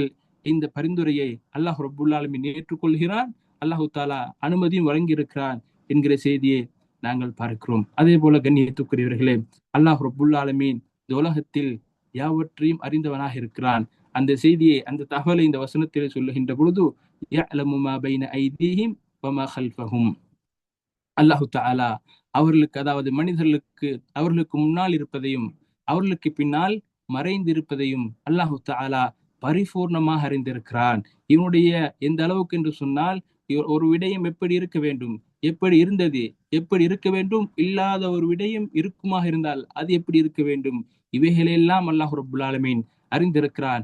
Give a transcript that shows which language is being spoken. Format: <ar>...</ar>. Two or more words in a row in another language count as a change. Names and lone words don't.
<ta>இந்த பரிந்துரையை</ta> <ar>الله رب العالمين</ar> <ta>ஏற்றுக்கொள்கிறான்,</ta> <ar>الله تعالى</ar> <ta>அனுமதியும் வழங்கியிருக்கிறான் என்கிற செய்தியை நாங்கள் பார்க்கிறோம். அதே போல கண்ணியத்துக்குரியவர்களே,</ta> <ar>الله رب العالمين</ar> <ta>இந்த உலகத்தில் யாவற்றையும் அறிந்தவனாக இருக்கிறான். அந்த செய்தியை, அந்த தகவலை இந்த வசனத்தில் சொல்லுகின்ற பொழுது,</ta> <ar>يَعْلَمُ مَا بَيْنَ أَيْدِيهِمْ وَمَا خَلْفَهُمْ, الله تعالى</ar> <ta>அவர்களுக்கு, அதாவது மனிதர்களுக்கு, அவர்களுக்கு முன்னால் இருப்பதையும் அவர்களுக்கு பின்னால் மறைந்திருப்பதையும்</ta> <ar>الله تعالى</ar> <ta>பரிபூர்ணமாக அறிந்திருக்கிறான். இவனுடைய எந்த அளவுக்கு என்று சொன்னால், ஒரு விடயம் எப்படி இருக்க வேண்டும், எப்படி இருந்தது, எப்படி இருக்க வேண்டும், இல்லாத ஒரு விடயம் இருக்குமாக இருந்தால் அது எப்படி இருக்க வேண்டும், இவைகளெல்லாம்</ta> <ar>الله رب العالمين</ar> <ta>அறிந்திருக்கிறான்.</ta>